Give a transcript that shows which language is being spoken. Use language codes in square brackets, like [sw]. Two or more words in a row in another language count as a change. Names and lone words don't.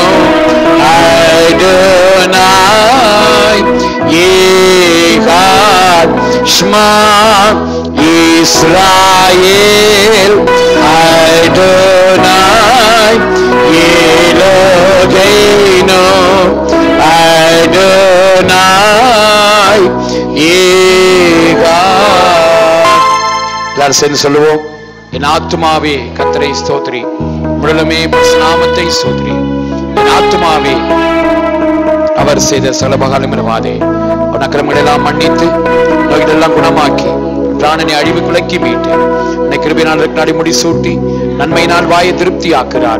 [he] אדוני אחד שמע ישראל אדוני אלוהינו אדוני אחד. [ta] எல்லாரும் சேர்ந்து சொல்லுவோம். என் ஆத்துமாவே கர்த்தரை ஸ்தோத்திரி, முழுமே நாமத்தை ஸ்தோத்திரி. என் ஆத்துமாவே அவர் செய்த சகலபகாரம் இருவாதே. அவன் அக்கிரமங்களெல்லாம் மன்னித்து நோய்களெல்லாம் குணமாக்கி பிராணனை அழிவு குலக்கி மீட்டு என்னை கிருபையினால் நாடி முடி சூட்டி நன்மையினால் வாயை திருப்தி ஆக்குறார்.